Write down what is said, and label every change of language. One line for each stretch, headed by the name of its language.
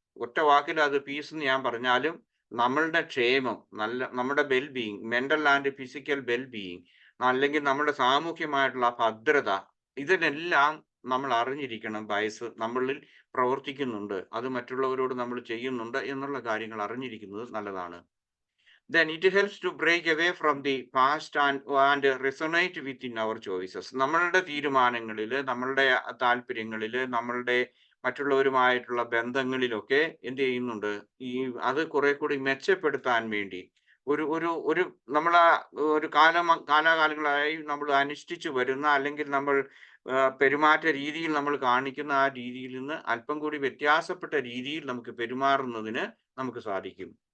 Malayalam: ഒറ്റ വാക്കിൽ അത് പീസ് എന്ന് ഞാൻ പറഞ്ഞാലും, നമ്മളുടെ ക്ഷേമം, നമ്മുടെ wellbeing, mental and physical wellbeing, അല്ലെങ്കിൽ നമ്മുടെ സാമൂഹ്യമായിട്ടുള്ള ഭദ്രത, ഇതിനെല്ലാം നമ്മൾ അറിഞ്ഞിരിക്കണം. ബയസ് നമ്മളിൽ പ്രവർത്തിക്കുന്നുണ്ട്, അത് മറ്റുള്ളവരോട് നമ്മൾ ചെയ്യുന്നുണ്ട് എന്നുള്ള കാര്യങ്ങൾ അറിഞ്ഞിരിക്കുന്നത് നല്ലതാണ്.
English: Then it helps to break away from the past and resonate within our choices.
Malayalam: നമ്മളുടെ തീരുമാനങ്ങളിൽ, നമ്മളുടെ താല്പര്യങ്ങളിൽ, നമ്മളുടെ മറ്റുള്ളവരുമായിട്ടുള്ള ബന്ധങ്ങളിലൊക്കെ എന്ത് ചെയ്യുന്നുണ്ട്, അത് കുറെ കൂടി മെച്ചപ്പെടുത്താൻ വേണ്ടി ഒരു നമ്മൾ ഒരു കാലാകാലങ്ങളായി നമ്മൾ അനുഷ്ഠിച്ചു വരുന്ന, അല്ലെങ്കിൽ നമ്മൾ പെരുമാറ്റ രീതിയിൽ നമ്മൾ കാണിക്കുന്ന ആ രീതിയിൽ നിന്ന് അല്പം കൂടി വ്യത്യാസപ്പെട്ട രീതിയിൽ നമുക്ക് പെരുമാറുന്നതിന് നമുക്ക് സാധിക്കും.